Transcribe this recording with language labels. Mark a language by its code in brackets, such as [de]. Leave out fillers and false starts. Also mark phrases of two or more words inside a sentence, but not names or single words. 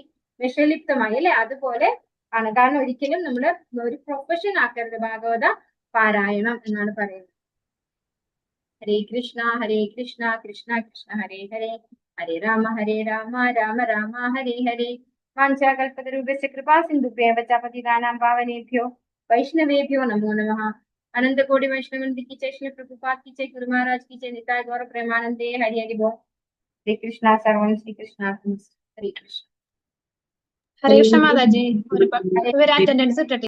[ml] വിഷലിപ്തമായി അല്ലെ? അതുപോലെ ആണ്. കാരണം ഒരിക്കലും നമ്മള് ഒരു പ്രൊഫഷൻ ആക്കരുത് ഭാഗവത പാരായണം എന്നാണ് പറയുന്നത്. [sa] ഹരേ കൃഷ്ണ കൃഷ്ണ കൃഷ്ണ ഹരേ ഹരേ, ഹരേ രാമ രാമ രാമ ഹരേ ഹരേ. വാഞ്ചാകൽപതരൂപസ്യ കൃപാ സിന്ധുഭ്യോ പതിതാനാം പാവനേഭ്യോ വൈഷ്ണവേഭ്യോ നമോ നമഃ. [hi] अनंत कोटि वैष्णव की जय, श्री प्रभुपाद की जय, गुरु महाराज की जय, निताय गौर प्रेमानंदे हरि हरि बोल. [sa] श्री कृष्णा सर्वम श्री कृष्णा हरे कृष्ण. ഹരേ കൃഷ്ണ [ml] മാതാജി, ഒരു അറ്റൻഡൻസ് ഇട്ടിട്ട്